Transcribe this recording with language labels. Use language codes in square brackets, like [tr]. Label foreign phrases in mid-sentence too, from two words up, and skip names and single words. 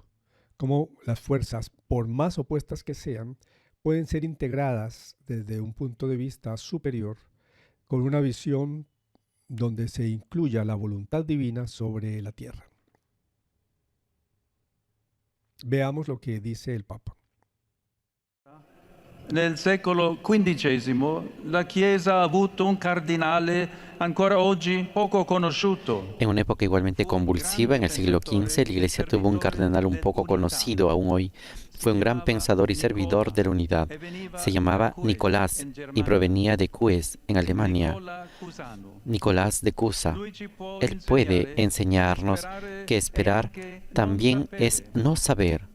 [es] Cómo las fuerzas, por más opuestas que sean, pueden ser integradas desde un punto de vista superior, con una visión donde se incluya la voluntad divina sobre la tierra. Veamos lo que dice el Papa. [it] Nel secolo XV la Chiesa ha avuto un cardinale ancora oggi poco conosciuto. [es] En una época igualmente convulsiva, en el siglo XV, la Iglesia tuvo un cardenal un poco conocido aún hoy. Fue un gran pensador y servidor de la unidad. Se llamaba Nicolás y provenía de Cues, en Alemania. Nicolás de Cusa. Él puede enseñarnos que esperar también es no saber.